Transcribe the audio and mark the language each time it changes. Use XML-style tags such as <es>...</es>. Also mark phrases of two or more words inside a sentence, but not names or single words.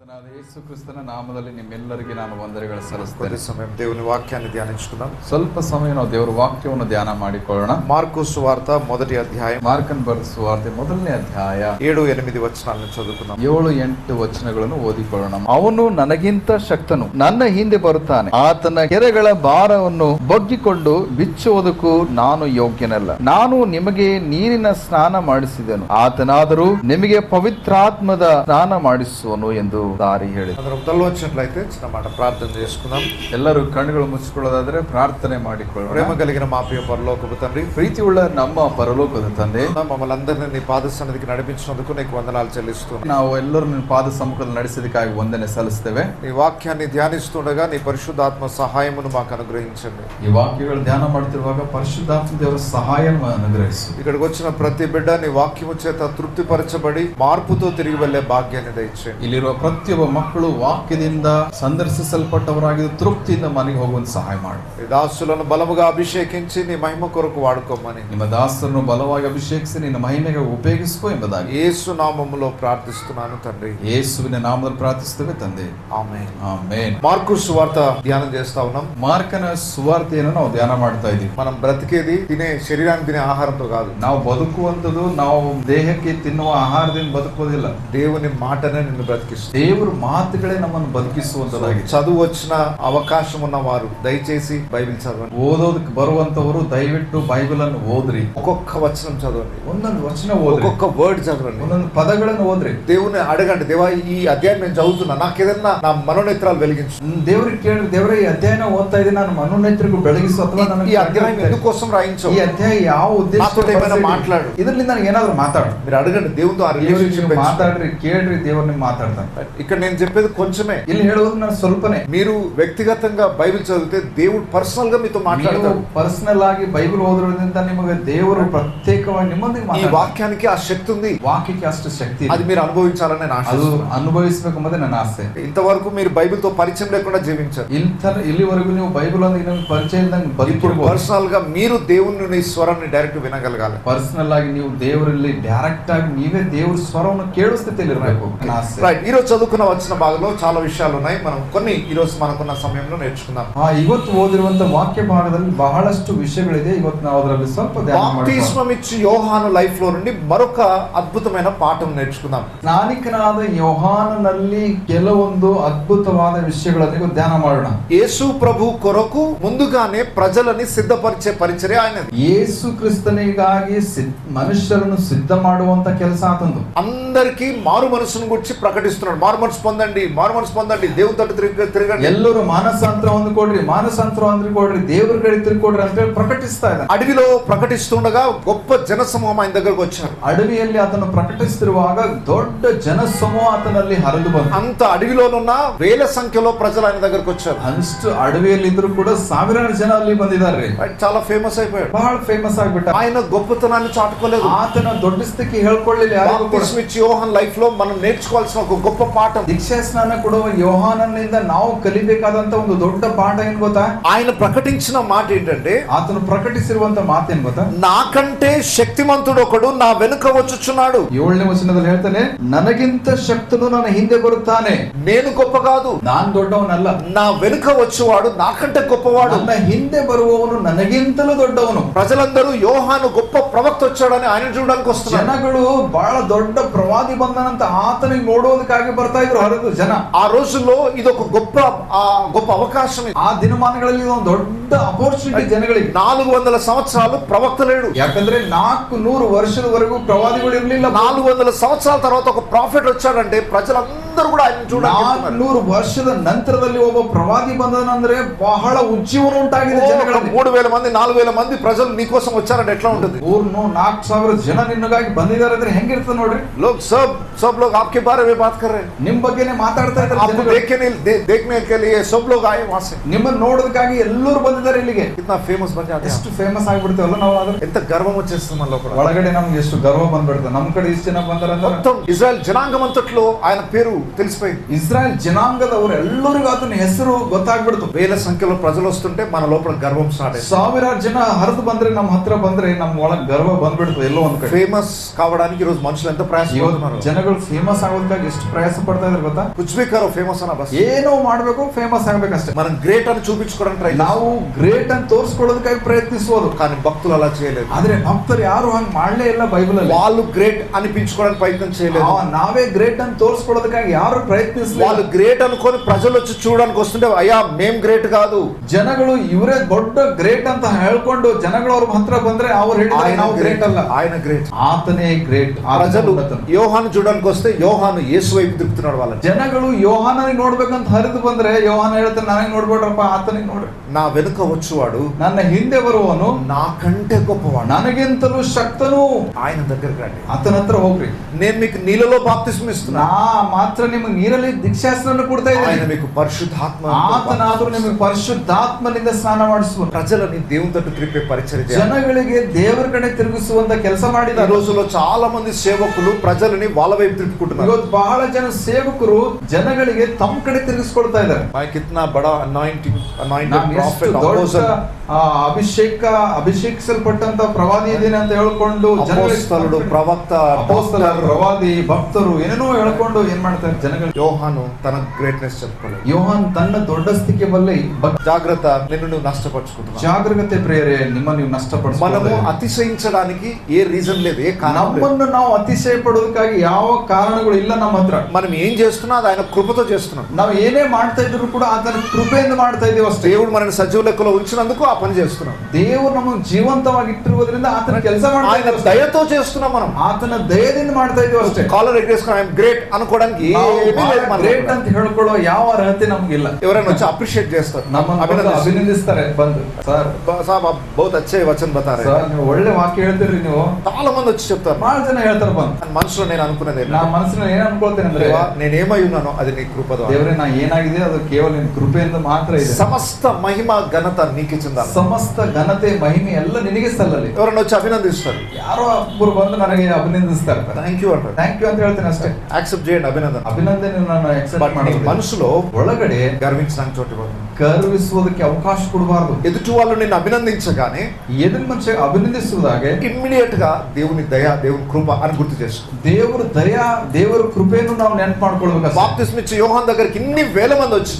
<kn>ಕರ್ತನಾದ ಯೇಸು ಕ್ರಿಸ್ತನ ನಾಮದಲ್ಲಿ ನಿಮ್ಮೆಲ್ಲರಿಗೆ ನಾನು ವಂದನೆಗಳು ಸಲ್ಲಿಸುತ್ತೇನೆ.</kn> <te>ಸಮಯ దేవుని వాక్యాన్ని ధ్యానించుకుందాం.</te> <kn>ಸ್ವಲ್ಪ ಸಮಯ ನಾವು ದೇವರ ವಾಕ್ಯವನ್ನು ಧ್ಯಾನ ಮಾಡಿಕೊಳ್ಳೋಣ.</kn> <te>మార్కు సువార్త మొదటి అధ్యాయం,</te> <kn>ಮಾರ್ಕನ್ ಬರೆದ ಸುವಾರ್ತೆ ಮೊದಲನೇ ಅಧ್ಯಾಯ</kn> <te>7-8 ವಚನಾలను ಚದುవుకుందాం.</te> <kn>7-8 ವಚನಗಳನ್ನು ಓದಿಕೊಳ್ಳೋಣ. ಅವನು ನನಗಿಂತ ಶಕ್ತನು, ನನ್ನ ಹಿಂದೆ ಬರುತ್ತಾನೆ. ಆತನ ಕೆರೆಗಳ ಭಾರವನ್ನು ಬಗ್ಗಿಕೊಂಡು ಬಿಚ್ಚುವುದಕ್ಕೂ ನಾನು ಯೋಗ್ಯನಲ್ಲ. ನಾನು ನಿಮಗೆ ನೀರಿನ ಸ್ನಾನ ಮಾಡಿಸಿದೆನು, ಆತನಾದರೂ ನಿಮಗೆ ಪವಿತ್ರಾತ್ಮದ ಸ್ನಾನ ಮಾಡಿಸುವನು ಎಂದು ದಾರಿ ಹೇಳಿದ.</kn> <te>అందరం తలలో వచ్చినట్లయితే చిన్న మాట ప్రార్థన చేసుకుందాం.</te> <kn>ಎಲ್ಲರೂ ಕಣ್ಣುಗಳು ಮುಚ್ಚಿಕೊಳ್ಳೋದಾದ್ರೆ ಪ್ರಾರ್ಥನೆ ಮಾಡಿಕೊಳ್ಳೋಣ.</kn> <te>ప్రేమ కలిగిన మా ప్రియ పరలోకపు తండ్రి,</te> <kn>ಪ್ರೀತಿಯುಳ್ಳ ನಮ್ಮ ಪರಲೋಕದ ತಂದೆ,</kn> <te>మమ్మల్ని అందరినీ నీ పాద సన్నిధికి నడిపించినందుకు నీకు వందనాలు చెల్లిస్తున్నాను.</te> <kn>ನಾವು ಎಲ್ಲರೂ ನಿನ್ನ ಪಾದ ಸಮ್ಮುಖದಲ್ಲಿ ನಡೆಸಿದಕ್ಕಾಗಿ ವಂದನೆ ಸಲ್ಲಿಸ್ತೇವೆ.</kn> <te>నీ వాక్యాన్ని ధ్యానిస్తుండగా నీ పరిశుద్ధాత్మ సహాయమును మాకు అనుగ్రహించండి.</te> <kn>ಈ ವಾಕ್ಯಗಳು ಧ್ಯಾನ ಮಾಡ್ತಿರುವಾಗ ಪರಿಶುದ್ಧಾತ್ಮ ದೇವರ ಸಹಾಯವನ್ನು ಅನುಗ್ರಹಿಸು.</kn> <te>ఇక్కడికి వచ్చిన ప్రతి బిడ్డ నీ వాక్యము చేత తృప్తిపరచబడి మార్పుతో తిరిగి వెళ్లే భాగ్యాన్ని దయచేయండి.</te> <kn>ಇಲ್ಲಿರುವ ಪ್ರತಿಯೊಬ್ಬ ಮಕ್ಕಳು ವಾಕ್ಯದಿಂದ ಸಂದರ್ಶಿಸಲ್ಪಟ್ಟವರಾಗಿ ತೃಪ್ತಿಯಿಂದ ಮನೆಗೆ ಹೋಗುವಂತ ಸಹಾಯ ಮಾಡು.</kn> <te>ఈ దాసులను బలముగా అభిషేకించి నీ మహిమ కొరకు వాడుకోమని</te> <kn>ನಿಮ್ಮ ದಾಸರನ್ನು ಬಲವಾಗಿ ಅಭಿಷೇಕಿಸಿ ನಿನ್ನ ಮಹಿಮೆಗೆ ಉಪಯೋಗಿಸಿಕೋ ಎಂಬುದಾಗಿ</kn> <te>యేసు నామములో ప్రార్థిస్తున్నాను తండ్రి.</te> <kn>ಯೇಸುವಿನ ನಾಮದಲ್ಲಿ ಪ್ರಾರ್ಥಿಸುತ್ತೇವೆ ತಂದೆ.</kn> <te>ఆమేన్.</te> <kn>ಆಮೆನ್.</kn> <te>మార్కు సువార్త ధ్యానం చేస్తా ఉన్నాం.</te> <kn>ಮಾರ್ಕನ ಸುವಾರ್ತೆಯನ್ನು ನಾವು ಧ್ಯಾನ ಮಾಡ್ತಾ ಇದ್ದೀವಿ.</kn> <te>మనం బ్రతికేది తినే శరీరానికి తినే ఆహారంతో కాదు.</te> <kn>ನಾವು ಬದುಕುವಂಥದ್ದು ನಾವು ದೇಹಕ್ಕೆ ತಿನ್ನುವ ಆಹಾರದಿಂದ ಬದುಕುವುದಿಲ್ಲ.</kn> <te>దేవుని మాటనే నిన్ను బ్రతికిస్తుంది.</te> <kn>ದೇವರ ಮಾತುಗಳೇ ನಮ್ಮನ್ನು ಬದುಕಿಸುವಂತದಾಗಿದೆ.</kn> <te>చదువు వచ్చిన అవకాశం ఉన్న వారు దయచేసి బైబిల్ చదవండి.</te> <kn>ಓದೋದಕ್ಕೆ ಬರುವಂತವರು ದಯವಿಟ್ಟು ಬೈಬಲ್ ಅನ್ನು ಓದ್ರಿ.</kn> <te>ఒక్కొక్క వచనం చదవండి,</te> <kn>ಒಂದೊಂದು ವಚನ ಓದ್ರಿ,</kn> <te>ఒక్కొక్క వర్డ్ చదవండి,</te> <kn>ಒಂದೊಂದು పదಗಳನ್ನು ಓದ್ರಿ.</kn> <te>దేవుని అడగండి, దేవా ఈ అధ్యాయం నేను చదువుతున్నా, నాకేదన్నా నా మనోనేత్రాలు వెలిగించు.</te> <kn>ದೇವ್ರಿಗೆ ಕೇಳಿ, ದೇವರೇ ಈ ಅಧ್ಯಾಯನ ಓದ್ತಾ ಇದ್ದೀನಿ, ನಾನು ಮನೋನೇತ್ರಿಗೂ ಬೆಳಗಿಸು, ಅಥವಾ</kn> <te>ఈ అధ్యాయం ఎందుకోసం రాయించావు,</te> <kn>ಈ ಅಧ್ಯಾಯ ಯಾವ ಉದ್ದೇಶ</kn> <te>మాట్లాడు,</te> <kn>ಇದರಲ್ಲಿ ನನಗೆ ಏನಾದ್ರು ಮಾತಾಡು.</kn> <te>మీరు అడగండి. దేవునితో ఆ రిలేషన్షిప్</te> <kn>ಮಾತಾಡ್ರಿ, ಕೇಳ್ರಿ, ದೇವ್ರ ನಿಮ್ಗೆ ಮಾತಾಡ್ತಾನೆ.</kn> <te>ఇక్కడ నేను చెప్పేది కొంచెమే,</te> <kn>ಇಲ್ಲಿ ಹೇಳೋದು ನಾನು ಸ್ವಲ್ಪನೇ.</kn> <te>మీరు వ్యక్తిగతంగా బైబిల్ చదివితే దేవుడు పర్సనల్ గా మీతో మాట్లాడతాడు.</te> <kn>ಪರ್ಸನಲ್ ಆಗಿ ಬೈಬಲ್ ಓದೋದ್ರಿಂದ ನಿಮಗೆ ದೇವರು ಪ್ರತ್ಯೇಕವಾಗಿ ನಿಮ್ಮೊಂದಿಗೆ</kn> <te>ఈ వాక్యానికి ఆ శక్తి ఉంది,</te> <kn>ವಾಕ್ಯಕ್ಕೆ ಅಷ್ಟು ಶಕ್ತಿ,</kn> <te>అది మీరు అనుభవించాలని నేను</te> <kn>ಅದು</kn> <te>ఆశిస్తున్నాను.</te> <kn>ಅನುಭವಿಸಬೇಕೆಂಬುದೇ ನನ್ನ ಆಸೆ.</kn> <te>ఇంతవరకు మీరు బైబిల్ తో పరిచయం లేకుండా జీవించారు.</te> <kn>ಇಲ್ಲಿವರೆಗೂ ನೀವು ಬೈಬಲ್ ಅಂದ್ರೆ ಪರಿಚಯ</kn> <te>ఇప్పుడు పర్సనల్ గా మీరు దేవుని నీ స్వరాన్ని డైరెక్ట్ వినగలగాలి.</te> <kn>ಪರ್ಸನಲ್ ಆಗಿ ನೀವು ದೇವರಲ್ಲಿ ಡೈರೆಕ್ಟ್ ಆಗಿ ನೀವೇ ದೇವರ ಸ್ವರವನ್ನು ಕೇಳೋ ಸ್ಥಿತಿಯಲ್ಲಿ ಇರಬೇಕು.</kn> <te>రైట్, ఈ రోజు చదువుకున్న వచ్చిన భాగంలో చాలా విషయాలు ఉన్నాయి. మనం కొన్ని ఈ రోజు మనకున్న సమయంలో నేర్చుకుందాం.</te> <kn>ಇವತ್ತು ಓದಿರುವಂತ ವಾಕ್ಯ ಭಾಗದಲ್ಲಿ ಬಹಳಷ್ಟು ವಿಷಯಗಳಿದೆ. ಇವತ್ತು ನಾವು ಅದರಲ್ಲಿ ಸ್ವಲ್ಪ</kn> <te>బాప్తిస్మం ఇచ్చి యోహాను లైఫ్ లో నుండి మరొక అద్భుతమైన పాఠం నేర్చుకుందాం.</te> <kn>ಸ್ನಾನಿಕನಾದ ಯೋಹಾನನಲ್ಲಿ ಕೆಲವೊಂದು ಅದ್ಭುತವಾದ ವಿಷಯಗಳನ್ನು ಧ್ಯಾನ ಮಾಡೋಣ.</kn> <te>యేసు ప్రభు కొరకు ముందుగానే ప్రజలని సిద్ధపరిచే పరిచర్య ఆయనది.</te> <kn>ಯೇಸು ಕ್ರಿಸ್ತನಿಗಾಗಿ ಮನುಷ್ಯರನ್ನು ಸಿದ್ಧ ಮಾಡುವಂತ ಕೆಲಸ ಆತಂದು.</kn> <te>అందరికీ మారు మనసును గురించి ప్రకటిస్తున్నాడు. మారు మనసు పొందండి, మారు మనసు పొందండి, దేవుని తట్టు తిరగండి,</te> <kn>ಎಲ್ಲರೂ ಮಾನಸಾಂತರ ಹೊಂದಿಕೊಡ್ರಿ, ಮಾನಸಾಂತರ ಹೊಂದಿಕೊಡ್ರಿ, ದೇವರ ಕಡೆ ತಿರ್ಕೊಡ್ರಿ ಅಂತ ಹೇಳಿ ಪ್ರಕಟಿಸ್ತಾ ಇದ್ದಾನೆ.</kn> <te>అడవిలో ప్రకటిస్తుండగా గొప్ప జనసమూహం ఆయన దగ్గరకు వచ్చారు.</te> <kn>ಅಡವಿಯಲ್ಲಿ ಆತನು ಪ್ರಕಟಿಸುತ್ತಿರುವಾಗ ದೊಡ್ಡ ಜನಸಮೂಹ ಆತನಲ್ಲಿ ಹರಿದು ಬಂತು.</kn> <te>అంత అడవిలోనున్న వేల సంఖ్యలో ప్రజలు ఆయన దగ్గరకు వచ్చారు.</te> <kn>ಅಷ್ಟು ಅಡವಿಯಲ್ಲಿ ಇದ್ರು ಕೂಡ ಸಾವಿರಾರು ಜನ ಅಲ್ಲಿ ಬಂದಿದ್ದಾರೆ.</kn> <te>చాలా ఫేమస్ అయిపోయాడు.</te> <kn>ಬಹಳ ಫೇಮಸ್ ಆಗ್ಬಿಟ್ಟ.</kn> <te>ఆయన గొప్పతనాన్ని చాటుకోలేదు,</te> <kn>ಆತನ ದೊಡ್ಡ ಸ್ಥಿತಿ ಹೇಳ್ಕೊಳ್ಳಿಲ್ಲ ಯಾರಿಗೂ ಕೂಡ.</kn> <te>యోహాన్ లైఫ్ లో మనం నేర్చుకోవాల్సిన ఒక గొప్ప పాఠం,</te> <kn>ದೀಕ್ಷಾ ಸ್ನಾನ ಕೊಡುವ ಯೋಹಾನನಿಂದ ನಾವು ಕಲಿಬೇಕಾದಂತ ಒಂದು ದೊಡ್ಡ ಪಾಠ ಏನ್ ಗೊತ್ತಾ?</kn> <te>ఆయన ప్రకటించిన మాట ఏంటంటే,</te> <kn>ಆತನು ಪ್ರಕಟಿಸಿರುವಂತ ಮಾತೇನ್ ಗೊತ್ತಾ?</kn> <te>నాకంటే శక్తిమంతుడు ఒకడు నా వెనుక వచ్చుచున్నాడు.</te> <kn>7ನೇ ವಚನದಲ್ಲಿ ಹೇಳ್ತಾನೆ, ನನಗಿಂತ ಶಕ್ತನು ನನ್ನ ಹಿಂದೆ ಬರುತ್ತಾನೆ.</kn> <te>నేను గొప్ప కాదు,</te> <kn>ನಾನ್ ದೊಡ್ಡವನಲ್ಲ,</kn> <te>నా వెనుక వచ్చేవాడు నాకంటే గొప్పవాడు.</te> <kn>ನನ್ನ ಹಿಂದೆ ಬರುವವನು ನನಗಿಂತಲೂ ದೊಡ್ಡವನು.</kn> <te>ప్రజలందరూ యోహాను గొప్ప ప్రవక్త వచ్చాడని ఆయన చూడడానికి వస్తున్నారు.</te> <kn>ಜನಗಳು ಬಹಳ ದೊಡ್ಡ ಪ್ರವಾದಿ ಬಂದನಂತ ಆತನಿಗೆ ನೋಡೋದಕ್ಕಾಗಿ ಬರ್ತಾ ಇದ್ರು ಹರಿದು ಜನ.</kn> <te>ఆ రోజుల్లో ఇది ఒక గొప్ప అవకాశం.</te> <kn>ಆ ದಿನಮಾನಗಳಲ್ಲಿ ಒಂದು ದೊಡ್ಡ ಅಪರ್ಚುನಿಟಿ ಜನಗಳಿಗೆ.</kn> <te>400 సంవత్సరాలు ప్రవక్త లేడు.</te> <kn>ಯಾಕಂದ್ರೆ 400 ವರ್ಷದವರೆಗೂ ಪ್ರವಾದಿಗಳು ಇರಲಿಲ್ಲ.</kn> <te>400 సంవత్సరాల తర్వాత ఒక ప్రాఫిట్ వచ్చాడంటే ప్రజలందరూ కూడా ఆయన చూడడానికి</te> <kn>400 ವರ್ಷದ ನಂತರದಲ್ಲಿ ಒಬ್ಬ ಪ್ರವಾದಿ ಬಂದನಂದ್ರೆ ಬಹಳ ಉಜ್ಜೀವನ ಉಂಟಾಗಿದೆ ಜನಗಳಿಗೆ.</kn> <te>3000 మంది 4000 మంది ప్రజలు నీ కోసం వచ్చారంటే ఎట్లా ఉంటుంది?</te> <kn>4,000 ಜನ ನಿನ್ನಗಾಗಿ ಬಂದಿದ್ದಾರೆ ಅಂದ್ರೆ ಹೆಂಗಿರ್ತದೆ ನೋಡ್ರಿ.</kn> <hi>लोग सब लोग आपके बारे में बात कर रहे हैं,</hi> <kn>ನಿಮ್ ಬಗ್ಗೆನೇ ಮಾತಾಡ್ತಾ ಇದ್ದಾರೆ.</kn> <hi>आपको देखने के लिए सब लोग आए वहां से,</hi> <kn>ನಿಮ್ಮನ್ನ ನೋಡೋದಕ್ಕಾಗಿ ಎಲ್ಲರೂ ಬಂದಿದ್ದಾರೆ ಇಲ್ಲಿಗೆ.</kn> <hi>कितना फेमस बन जाते हैं,</hi> <kn>ಎಷ್ಟು ಫೇಮಸ್ ಆಗಿಬಿಡ್ತೇವಲ್ಲ ನಾವು. ಆದ್ರೆ</kn> <te>ఎంత గర్వం వచ్చేస్తుంది మన లోపల.</te> <kn>ಒಳಗಡೆ ನಮ್ಗೆ ಎಷ್ಟು ಗರ್ವ ಬಂದ್ಬಿಡ್ತದೆ. ನಮ್ ಕಡೆ ಇಷ್ಟು ಜನ ಬಂದಾರ.</kn> <te>మొత్తం ఇజ్రాయెల్ జనాంగం అంతట్లో ఆయన పేరు తెలిసిపోయింది.</te> <kn>ಇಸ್ರಾಯೇಲ್ ಜನಾಂಗದವರು ಎಲ್ಲರಿಗೂ ಆತನ ಹೆಸರು ಗೊತ್ತಾಗ್ಬಿಡ್ತು.</kn> <te>వేల సంఖ్యలో ప్రజలు వస్తుంటే మన లోపల గర్వం స్టార్ట్ అయింది.</te> <kn>ಸಾವಿರಾರು ಜನ ಹರಿದು ಬಂದ್ರೆ ನಮ್ಮ ಹತ್ರ ಬಂದ್ರೆ ನಮ್ಮ ಒಳಗೆ ಗರ್ವ ಬಂದ್ಬಿಡ್ತು ಎಲ್ಲೋ ಒಂದ್ ಕಡೆ.</kn> <te>ఫేమస్ కావడానికి ఈ రోజు మనుషులు ఎంత ప్రయాసపడుతున్నారు.</te> <kn>ಜನಗಳು ಫೇಮಸ್ ಆಗೋದಕ್ಕಾಗಿ ಎಷ್ಟು ಪ್ರಯಾಸ ಪಡ್ತಾರೆ. ಪಡ್ತಾ ಇದ್ದಾರೆ ಗೊತ್ತಾ?</kn> <hi>कुछ भी करो फेमस होना बस.</hi> <kn>ಏನೋ ಮಾಡ್ಬೇಕು, ಫೇಮಸ್ ಆಗ್ಬೇಕಷ್ಟೇ.</kn> <te>మనం గ్రేట్ అని చూపించుకోవడానికి ట్రై</te> <kn>ನಾವು ಗ್ರೇಟ್ ಅಂತ ತೋರಿಸ್ಕೊಳ್ಳೋದಕ್ಕಾಗಿ ಪ್ರಯತ್ನಿಸಬಹುದು.</kn> <te>కానీ భక్తులు అలా చేయలేదు.</te> <kn>ಆದ್ರೆ ಭಕ್ತರು ಯಾರು ಹಂಗ್ ಮಾಡ್ಲೇ ಇಲ್ಲ ಬೈಬಲ್ ಅಲ್ಲಿ.</kn> <te>వాళ్ళు గ్రేట్ అనిపించుకోవడానికి ప్రయత్నం చేయలేదు.</te> <kn>ನಾವೇ ಗ್ರೇಟ್ ಅಂತ ತೋರಿಸ್ಕೊಳ್ಳೋದಕ್ಕಾಗಿ ಯಾರು ಪ್ರಯತ್ನಿಸಲಿಲ್ಲ.</kn> <te>వాళ్ళు గ్రేట్ అనుకొని ప్రజలు వచ్చి చూడడానికి వస్తుంటే అయ్యా మేం గ్రేట్ కాదు.</te> <kn>ಜನಗಳು ಇವರೇ ದೊಡ್ಡ ಗ್ರೇಟ್ ಅಂತ ಹೇಳ್ಕೊಂಡು ಜನಗಳು ಅವ್ರ ಹತ್ರ ಬಂದ್ರೆ ಅವ್ರು ಹೇಳಿದ್ರೆ ನಾವು ಗ್ರೇಟ್ ಅಲ್ಲ,</kn> <te>ఆయన గ్రేట్,</te> <kn>ಆತನೇ ಗ್ರೇಟ್.</kn> <te>ప్రజలు యోహాను చూడడానికి వస్తే యోహాను యేసు వైపు తిప్పుతున్నాడు వాళ్ళని.</te> <kn>ಜನಗಳು ಯೋಹಾನನಿಗೆ ನೋಡ್ಬೇಕಂತ ಹರಿದು ಬಂದ್ರೆ ಯೋಹಾನ ಹೇಳ್ತಾನೆ ನನಗೆ ನೋಡ್ಬೇಡ್ರಪ್ಪ, ಆತನಿಗೆ ನೋಡ್ರಿ.</kn> <te>నా వెనుక వచ్చేవాడు,</te> <kn>ನನ್ನ ಹಿಂದೆ ಬರುವವನು</kn> <te>నాకంటే గొప్పవాడు,</te> <kn>ನನಗಿಂತಲೂ ಶಕ್ತನು,</kn> <te>ఆయన దగ్గరికి రండి,</te> <kn>ಆತನ ಹತ್ರ ಹೋಗ್ರಿ.</kn> <te>నేను మీకు నీళ్ళలో బాప్తిస్మం ఇస్తున్నా,</te> <kn>ನಾ ಮಾತ್ರ ನಿಮಗೆ ನೀರಲ್ಲಿ ದೀಕ್ಷಾಸ್ತ್ರವನ್ನು ಕೊಡ್ತಾ</kn> <te>ఆయన</te> <kn>ಇದ್ದೀನಿ,</kn> <te>మీకు పరిశుద్ధాత్మ,</te> <kn>ಆತನಾದರೂ ನಿಮಗೆ ಪರಿಶುದ್ಧಾತ್ಮನಿಂದ ಸ್ನಾನ ಮಾಡಿಸುವನು.</kn> <te>ప్రజలని దేవుని తట్టు త్రిప్పే పరిచర్య చేయాలి.</te> <kn>ಜನಗಳಿಗೆ ದೇವರ ಕಡೆ ತಿರುಗಿಸುವಂತ ಕೆಲಸ ಮಾಡಿದ.</kn> <te>ఈ రోజుల్లో చాలా మంది సేవకులు ప్రజలని వాళ్ళ వైపు తిప్పుకుంటున్నారు.</te> <kn>ಇವತ್ತು ಬಹಳ ಜನ ಸೇವಕರು ಜನಗಳಿಗೆ ತಮ್ಮ ಕಡೆ ತಿರುಗಿಸ್ಕೊಳ್ತಾ ಇದ್ದಾರೆ.</kn> <hi>मैं कितना बड़ा</hi> <en>anointed prophet</en> <kn>ಅಭಿಷೇಕಿಸಲ್ಪಟ್ಟಂತ ಪ್ರವಾದಿ ಇದ್ದೀನಿ ಅಂತ ಹೇಳ್ಕೊಂಡು ಅಪೊಸ್ತಲರು, ಪ್ರವಕ್ತ, ಅಪೊಸ್ತಲರು, ಪ್ರವಾದಿ, ಭಕ್ತರು ಏನೇನೋ ಹೇಳ್ಕೊಂಡು ಏನ್ ಮಾಡ್ತಾರೆ ಜನಗಳು.</kn> <te>యోహాను తన గ్రేట్నెస్ చెప్పుకోలేదు.</te> <kn>ಯೋಹಾನ್ ತನ್ನ ದೊಡ್ಡಸ್ತಿಕೆ ಬಲ್ಲಿ</kn> <te>జాగ్రత్త, నిన్ను నువ్వు నష్టపరుచుకుంటున్నావు.</te> <kn>ಜಾಗೃತೆ ಪ್ರಿಯರೇ, ನಿಮ್ಮ ನೀವು ನಷ್ಟಪಡಿಸಬಹುದು.</kn> <te>మనము అతిశయించడానికి ఏ రీజన్ లేదు, ఏ కారణం లేదు.</te> <kn>ನಮ್ಮನ್ನು ನಾವು ಅತಿಶಯ ಪಡೋದಕ್ಕಾಗಿ ಯಾವ ಕಾರಣಗಳು ಇಲ್ಲ ನಮ್ಮ ಹತ್ರ.</kn> <te>మనం ఏం చేస్తున్నా అది ఆయన కృపతో చేస్తున్నాం.</te> <kn>ನಾವು ಏನೇ ಮಾಡ್ತಾ ಇದ್ರು ಕೂಡ ಆತನ ಕೃಪೆಯಿಂದ ಮಾಡ್ತಾ ಇದ್ದೀವಿ ಅಷ್ಟೇ.</kn> <te>దేవుడు మనల్ని సజీవ లెక్కలో ఉంచినందుకు ఆ పని చేస్తున్నాం.</te> <kn>ದೇವರು ನಮ್ಮನ್ನು ಜೀವಂತವಾಗಿ ಇಟ್ಟಿರುವುದರಿಂದ ಆತನ ಕೆಲಸ ಮಾಡ್ತಾ</kn> <te>ఆయన</te> <kn>ಇದ್ದೀವಿ.</kn> <te>దయతో చేస్తున్నాం. మనం</te> <kn>ಆತನ ದಯದಿಂದ ಮಾಡ್ತಾ ಇದ್ದೀವಿ ಅಷ್ಟೇ.</kn> <te>కాలర్ ఎగ్గేసుకొని</te> <en>I'm great</en> <te>అనుకోవడానికి ఏమీ లేదు.</te> <kn>ಗ್ರೇಟ್ ಅಂತ ಹೇಳ್ಕೊಳ್ಳೋ ಯಾವ ಅರ್ಹತೆ ನಮಗಿಲ್ಲ.</kn> <te>ఎవరైనా వచ్చి అప్రిషియేట్ చేస్తారు,</te> <kn>ನಮ್ಮನ್ನು ಅಭಿನಂದಿಸ್ತಾರೆ ಬಂದು, ಸರ್</kn> <hi>సాబ్ आप बहुत अच्छे वचन बता रहे</hi> <kn>ಸರ್ ನೀವು ಒಳ್ಳೆ ವಾಕ್ಯ ಹೇಳ್ತೀರಿ. ನೀವು</kn> <te>చాలా మంది వచ్చి చెప్తారు,</te> <kn>ಬಹಳ ಜನ ಹೇಳ್ತಾರೆ ಬಂದು.</kn> <te>మనసులో నేను అనుకున్నదే,</te> <kn>ನಾ ಮನಸ್ಸಿನಲ್ಲಿ ಏನ್ ಅನ್ಕೊಳ್ತೇನೆ ಅಂದ್ರೆ,</kn> <te>నేనేమై ఉన్నానో అది నీ కృప ద్వారా.</te> <kn>ದೇವರೇ ನಾ ಏನಾಗಿದೆ ಅದು ಕೇವಲ ನಿನ್ನ ಕೃಪೆಯಿಂದ ಮಾತ್ರ ಇದೆ.</kn> <te>సమస్త మహిమ ఘనత నీకే చెందాలి.</te> <kn>ಸಮಸ್ತ ಘನತೆ ಮಹಿಮೆ ಎಲ್ಲ ನಿನಗೆ ಸಲ್ಲಲಿ.</kn> <te>ఎవరైనా వచ్చి అభినందిస్తారు,</te> <kn>ಯಾರೋ ಒಬ್ಬರು ಬಂದು ನನಗೆ ಅಭಿನಂದಿಸ್ತಾರೆ,</kn> <en>thank you</en> <te>అంటారు,</te> <en>thank you</en> <kn>ಅಂತ ಹೇಳ್ತೇನೆ ಅಷ್ಟೇ.</kn> <te>యాక్సెప్ట్ చేయండి అభినందన.</te> <kn>ಅಭಿನಂದನೆ ನಾನು ಎಕ್ಸೆಪ್ಟ್</kn> <te>నీ</te> <kn>ಮಾಡೋದು.</kn> <te>మనసులో</te> <kn>ಒಳಗಡೆ</kn> <te>గర్వించడానికి చోటు ఇవ్వదు.</te> <kn>ಗರ್ವಿಸುವುದಕ್ಕೆ ಅವಕಾಶ ಕೊಡಬಾರದು.</kn> <te>ఎదుటి వాళ్ళు నిన్ను అభినందించగానే</te> <kn>ಎದುರು ಮನುಷ್ಯ ಅಭಿನಂದಿಸುವುದಾಗೆ</kn> <te>ఇమ్మీడియట్ గా దేవుని దయ, దేవుని కృప అని గుర్తు చేసుకో.</te> <kn>ದೇವರು ದಯಾ, ದೇವರ ಕೃಪೆಯನ್ನು ನಾವು ನೆನಪು ಮಾಡ್ಕೊಳ್ಬೇಕು.</kn> <te>బాప్తిస్మ ఇచ్చే యోహాన్ దగ్గరికి ఇన్ని వేల మంది వచ్చినా</te>